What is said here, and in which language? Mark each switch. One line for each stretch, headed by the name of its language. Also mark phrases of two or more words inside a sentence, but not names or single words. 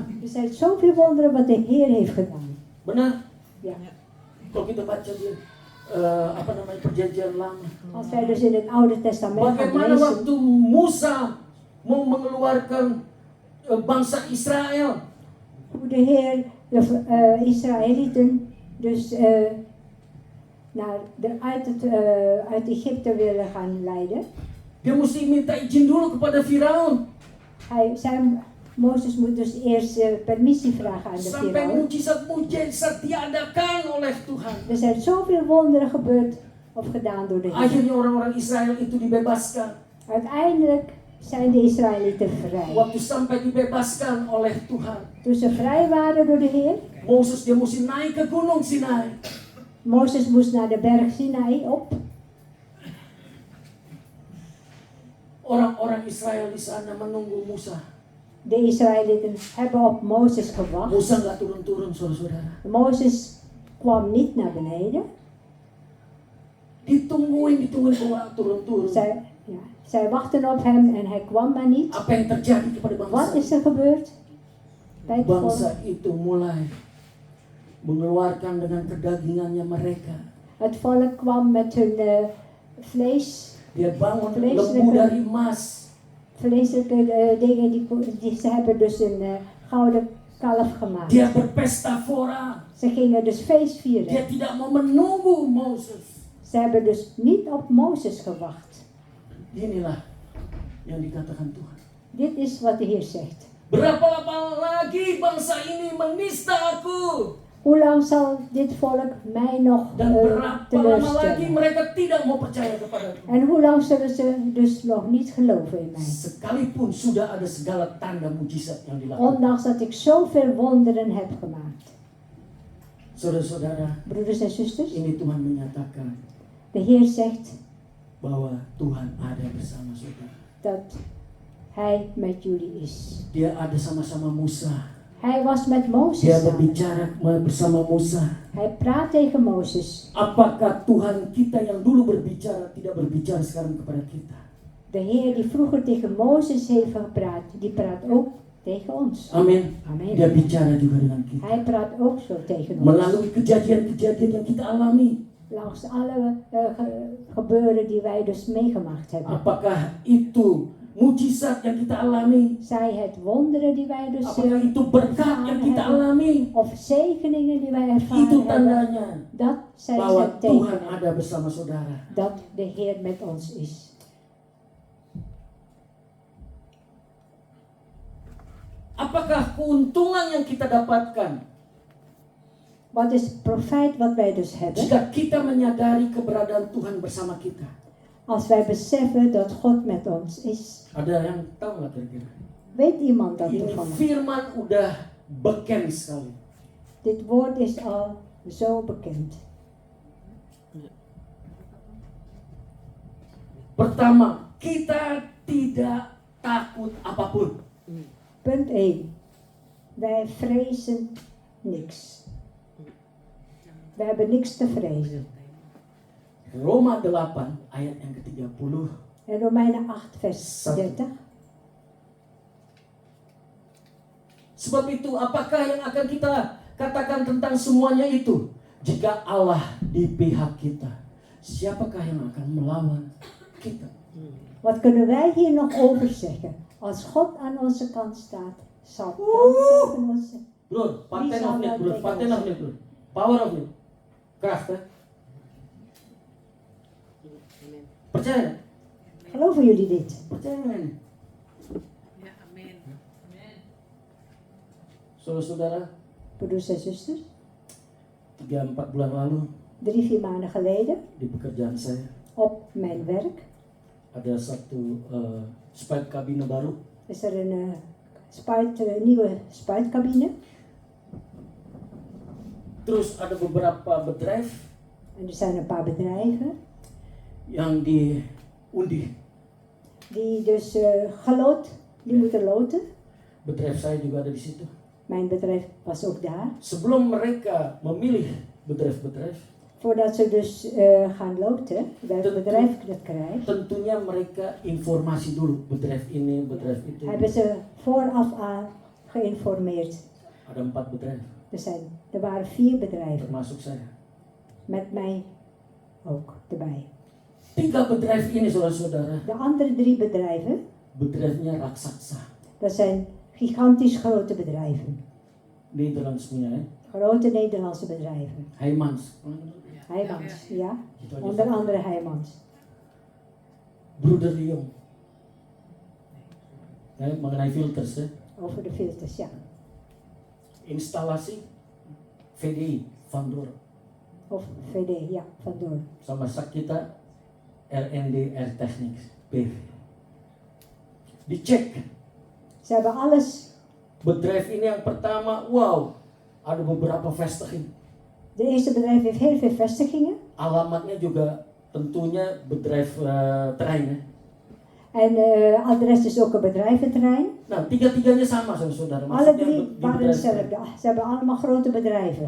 Dutch: Er zijn zoveel wonderen wat de Heer heeft gedaan.
Indonesian: Benar?
Dutch: Ja.
Indonesian: Kalau kita baca di perjanjian lama.
Dutch: Als wij dus in het Oude Testament gaan
Indonesian: Bagaimana
Dutch: lezen,
Indonesian: waktu Musa mau mengeluarkan bangsa Israel.
Dutch: hoe de Heer de Israëlieten dus uit Egypte willen gaan leiden.
Indonesian: Dia mesti minta izin dulu kepada Firaun.
Dutch: Mozes moet dus eerst permissie vragen aan de
Indonesian: Sampai
Dutch: Firaun.
Indonesian: mujizat-mujizat diadakan oleh Tuhan.
Dutch: Er zijn zoveel wonderen gebeurd of gedaan door de Heer.
Indonesian: Akhirnya orang-orang Israel itu dibebaskan.
Dutch: Uiteindelijk zijn de Israëlieten vrij.
Indonesian: Waktu sampai dibebaskan oleh Tuhan.
Dutch: Toen ze vrij waren door de Heer,
Indonesian: Moses dia mesti naik ke gunung Sinai.
Dutch: Mozes moest naar de berg Sinai op.
Indonesian: Orang-orang Israel di sana menunggu Musa.
Dutch: De Israëlieten hebben op Mozes gewacht.
Indonesian: Musa nggak turun-turun, saudara-saudara.
Dutch: Mozes kwam niet naar beneden.
Indonesian: Ditungguin kok nggak turun-turun.
Dutch: Zij wachten op hem en hij kwam maar niet.
Indonesian: Apa yang terjadi kepada
Dutch: Wat
Indonesian: bangsa?
Dutch: is er gebeurd? Bij het volk.
Indonesian: Bangsa itu mulai mengeluarkan dengan kedagingannya mereka.
Dutch: Het volk kwam met hun vlees,
Indonesian: Dia bangun
Dutch: Vleeselijke-
Indonesian: lembu dari emas.
Dutch: vleeselijke dingen. Ze hebben dus een gouden kalf gemaakt.
Indonesian: Dia berpesta fora.
Dutch: Ze gingen dus feest
Indonesian: Dia
Dutch: vieren.
Indonesian: tidak mau menunggu Moses.
Dutch: Ze hebben dus niet op Mozes gewacht.
Indonesian: Inilah yang dikatakan Tuhan.
Dutch: Dit is wat de Heer zegt.
Indonesian: Berapa lama lagi bangsa ini menista aku?
Dutch: Hoe lang zal dit volk mij nog
Indonesian: Dan berapa lama lagi
Dutch: teleurstellen?
Indonesian: mereka tidak mau percaya kepadaku?
Dutch: En hoe lang zullen ze dus nog niet geloven in mij?
Indonesian: Sekalipun sudah ada segala tanda mujizat yang dilakukan.
Dutch: Ondanks dat ik zoveel wonderen heb gemaakt.
Indonesian: Saudara-saudara,
Dutch: Broeders en zusters,
Indonesian: ini Tuhan menyatakan
Dutch: de Heer zegt
Indonesian: bahwa Tuhan ada bersama saudara.
Dutch: dat hij met jullie is.
Indonesian: Dia ada sama-sama Musa.
Dutch: Hij was met Mozes
Indonesian: Dia
Dutch: samen.
Indonesian: berbicara bersama Musa.
Dutch: Hij praat tegen Mozes.
Indonesian: Apakah Tuhan kita yang dulu berbicara tidak berbicara sekarang kepada kita?
Dutch: De Heer die vroeger tegen Mozes heeft gepraat, die praat ook tegen ons.
Indonesian: Amin.
Dutch: Amin.
Indonesian: Dia bicara juga dengan kita.
Dutch: Hij praat ook zo tegen ons.
Indonesian: Melalui kejadian-kejadian yang kita alami.
Dutch: Langs alle gebeuren die wij dus meegemaakt hebben.
Indonesian: Apakah itu mujizat yang kita alami?
Dutch: Zij het wonderen die wij dus
Indonesian: Apakah itu berkat yang kita alami?
Dutch: of zegeningen die wij
Indonesian: Itu
Dutch: ervaren hebben.
Indonesian: tandanya
Dutch: Dat zijn
Indonesian: bahwa
Dutch: ze
Indonesian: Tuhan
Dutch: tekenen
Indonesian: ada bersama saudara.
Dutch: dat de Heer met ons is.
Indonesian: Apakah keuntungan yang kita dapatkan
Dutch: Wat is profijt wat wij dus hebben
Indonesian: jika kita menyadari keberadaan Tuhan bersama kita?
Dutch: als wij beseffen dat God met ons is?
Indonesian: Ada yang tahu nggak kira-kira?
Dutch: Weet iemand dat
Indonesian: Ini
Dutch: ervan?
Indonesian: firman udah beken sekali.
Dutch: Dit woord is al zo bekend.
Indonesian: Pertama, kita tidak takut apapun.
Dutch: Punt 1. Wij vrezen niks. We hebben niks te vrezen.
Indonesian: Roma 8 ayat yang ke-30.
Dutch: En Romeinen 8 vers 30.
Indonesian: Sebab itu apakah yang akan kita katakan tentang semuanya itu? Jika Allah di pihak kita, siapakah yang akan melawan kita?
Dutch: Wat kunnen wij hier nog over zeggen? Als God aan onze kant staat, zal dan tegen ons. Bro, paten of niet, bro? Paten of niet, bro? Power of niet? Kracht, hè? Percaya? Geloven jullie dit?
Indonesian: Percaya nggak nih? Ya, amin. Saudara-saudara,
Dutch: Broeders en zusters,
Indonesian: 3-4 bulan lalu
Dutch: 3-4 maanden geleden
Indonesian: di pekerjaan saya
Dutch: op mijn werk
Indonesian: ada satu spuitkabine baru.
Dutch: is er een nieuwe spuitcabine.
Indonesian: Terus ada beberapa bedrijf
Dutch: En er zijn een paar bedrijven
Indonesian: yang diundi.
Dutch: die dus die moeten loten.
Indonesian: Bedrijf saya juga ada di situ.
Dutch: Mijn bedrijf was ook daar.
Indonesian: Sebelum mereka memilih bedrijf-bedrijf,
Dutch: Voordat ze dus gaan loten, welk bedrijf dat krijgt,
Indonesian: tentunya mereka informasi dulu, bedrijf ini, bedrijf itu.
Dutch: hebben ze vooraf aan geïnformeerd.
Indonesian: Ada 4 bedrijf,
Dutch: Er waren 4 bedrijven,
Indonesian: termasuk saya.
Dutch: met mij ook erbij.
Indonesian: 3 bedrijf ini, saudara-saudara,
Dutch: De andere 3 bedrijven,
Indonesian: bedrijfnya raksasa.
Dutch: dat zijn gigantisch grote bedrijven.
Indonesian: Nederlands punya ya.
Dutch: Grote Nederlandse bedrijven. Heijmans. Heijmans, ja.
Indonesian: Gitu aja.
Dutch: Onder andere Heijmans.
Indonesian: Broeder de Jong. Mengenai filters ya.
Dutch: Over de filters, ja.
Indonesian: Instalasi VDI Vandor
Dutch: Of VD, ja, vandoor.
Indonesian: sama Sakita RND Air Technics PV. Dicek.
Dutch: Ze hebben alles.
Indonesian: Bedrijf ini yang pertama, wow, ada beberapa vestiging.
Dutch: De eerste bedrijf heeft heel veel vestigingen.
Indonesian: Alamatnya juga tentunya
Dutch: bedrijf terrein
Indonesian: ya.
Dutch: En adres is ook een bedrijventerrein.
Indonesian: Nah, 3-3-nya sama saudara.
Dutch: Alle 3
Indonesian: di
Dutch: waren
Indonesian: bedrijf
Dutch: hetzelfde. Ze hebben allemaal grote bedrijven.